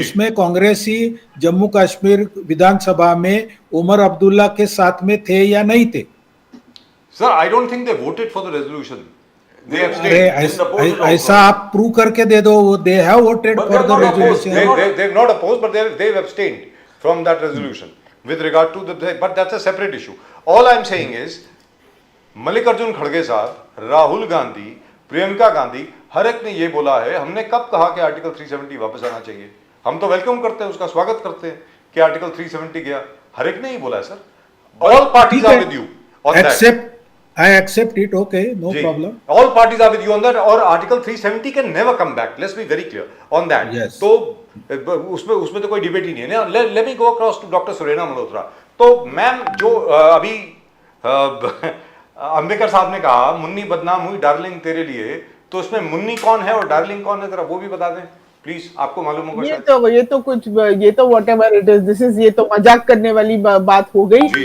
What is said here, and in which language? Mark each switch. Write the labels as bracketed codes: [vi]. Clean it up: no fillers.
[hi] उसमें कांग्रेसी जम्मू कश्मीर विधानसभा में उमर अब्दुल्ला के साथ में थे या नहीं थे? [en] sir I don't think they voted for the resolution, they [hi] अरे [en] abstained. [hi] ऐसा आप प्रूव करके दे दो, वो [en] They have voted But for they the are not opposed. Resolution. They've not opposed, but they've abstained from that resolution with regard to the. But that's a separate issue. All I'm saying is, Mallikarjun खड़गे साहब, राहुल गांधी, प्रियंका गांधी, [hi] हर एक ने ये बोला है। हमने कब कहा कि आर्टिकल 370 वापस आना चाहिए? हम तो वेलकम करते हैं, उसका स्वागत करते हैं कि आर्टिकल 370 गया। हर एक ने ही बोला है sir. [en] All parties are with you on that. I accept it, okay, no problem. All parties are with you on that, और article 370 can never come back. Let's be very clear on that. Yes. [hi] तो उसमें तो कोई debate ही नहीं है ना। [en] Let me go across to doctor Surena Malhotra. [hi] तो ma'am जो अभी अंबेडकर साहब ने कहा मुन्नी बदनाम हुई डार्लिंग तेरे लिए, तो उसमें मुन्नी कौन है और डार्लिंग कौन है, जरा वो भी बता दें प्लीज। आपको मालूम होगा शायद। ये तो [en] whatever it is, this is, [hi] ये तो मजाक करने वाली बात हो गई।